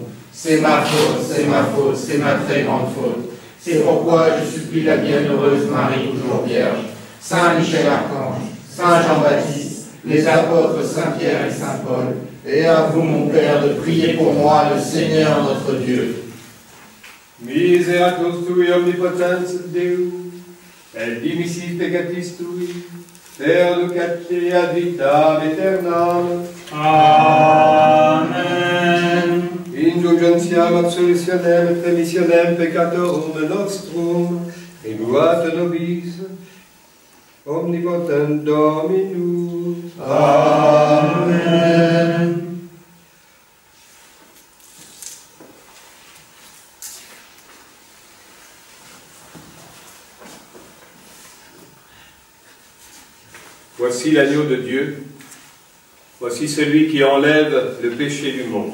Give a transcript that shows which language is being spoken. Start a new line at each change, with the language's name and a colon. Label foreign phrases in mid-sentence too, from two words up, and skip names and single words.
French: C'est ma faute, c'est ma faute, c'est ma très grande faute. C'est pourquoi je supplie la bienheureuse Marie, toujours Vierge, Saint Michel Archange, Saint Jean-Baptiste, les apôtres Saint-Pierre et Saint-Paul, et à vous, mon Père, de prier pour moi, le Seigneur notre Dieu.
Latin: Miseratus tui omnipotens Deus, et dimissis peccatis tui, perducat ad vitam aeternam. Amen. Indulgentiam absolutionem et remissionem peccatorum nostrum, remuat nobis, omnipotent Dominus. Amen.
French: Voici l'agneau de Dieu, voici celui qui enlève le péché du monde.